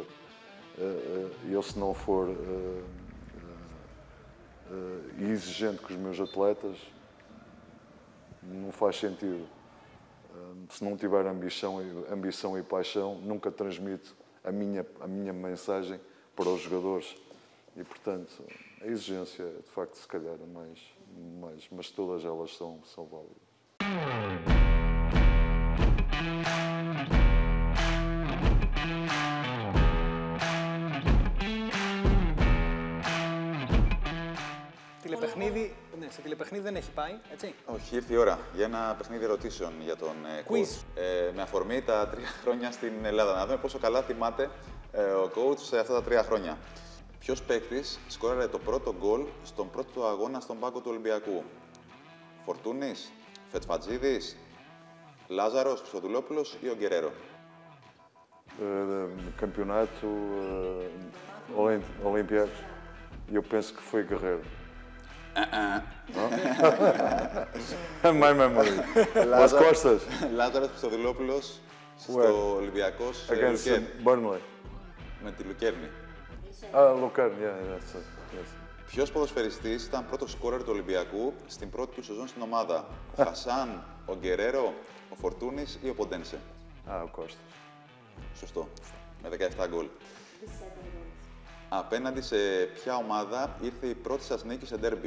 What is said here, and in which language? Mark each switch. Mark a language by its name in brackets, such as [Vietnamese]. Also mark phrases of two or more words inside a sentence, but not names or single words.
[Portuguese] Eu se não for exigente com os meus atletas, não faz sentido. Se não tiver ambição e paixão, nunca transmito a minha mensagem para os jogadores. E, portanto, a exigência, de facto, se calhar é mais, mas todas elas são válidas. [Greek] Σε τηλεπαιχνίδι δεν έχει πάει, έτσι. Όχι, ήρθε η ώρα για ένα παιχνίδι ερωτήσεων για τον coach. Με αφορμή τα 3 χρόνια στην Ελλάδα. Να δούμε πόσο καλά θυμάται ο coach σε αυτά τα 3 χρόνια. Ποιος παίκτης σκόραρε το πρώτο γκολ στον πρώτο αγώνα στον πάγκο του Ολυμπιακού? Φορτούνης, Φετφατζίδης, Λάζαρος, Χρυστοδουλόπουλος ή ο Γκερέρο? [Portuguese] campeonato, Olimpíadas, e eu penso que foi Guerreiro. [English] My memory. [Portuguese] As costas. [Greek] Λάζαρος Χρυστοδηλόπουλος στο Ολυμπιακός [English] Against [Greek] Λουκέρνη. Burnley. Με τη Λουκέρνη. Λουκέρνη, [English] yeah, yes. [Greek] Ποιος ποδοσφαιριστής ήταν πρώτος σκόρερ του Ολυμπιακού στην πρώτη του σεζόν στην ομάδα? Ο Χασάν, ο Γκερέρο, ο Φορτούνης ή ο Ποντένσε? Ο Κώστας. Σωστό. Με 17 γκολ. Απέναντι σε ποια ομάδα ήρθε η πρώτη σας νίκη σε ντέρμπι?